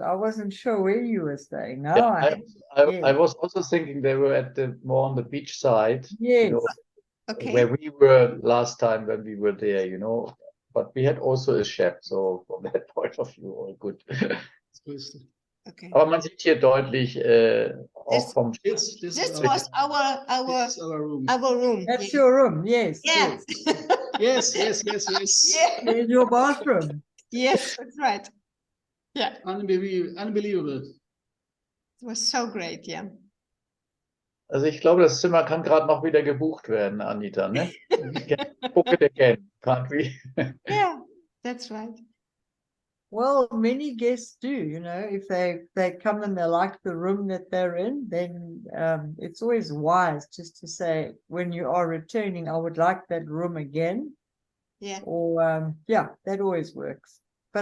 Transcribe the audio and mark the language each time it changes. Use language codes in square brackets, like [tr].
[en] I wasn't sure where you were staying. Now I was also thinking they were at more on the beach side. Yes. You know, okay. Where we were last time when we were there, you know. But we had also a chef, so from that point of view, all good. Okay. [de] Aber man sieht hier deutlich auch vom [en] This was our room. Our room. That's your room, yes. Yeah. Yes. Yeah. In your bathroom. Yes, that's right. Yeah. Unbelievable. It was so great, yeah. [de] Also ich glaube, das Zimmer kann gerade noch wieder gebucht werden, Anita, ne? [en] Book it again, can't we? Yeah, that's right. Well, many guests do, you know, if they come and they like the room that they're in, then it's always wise just to say, when you are returning, I would like that room again. Yeah. Or, that always works. But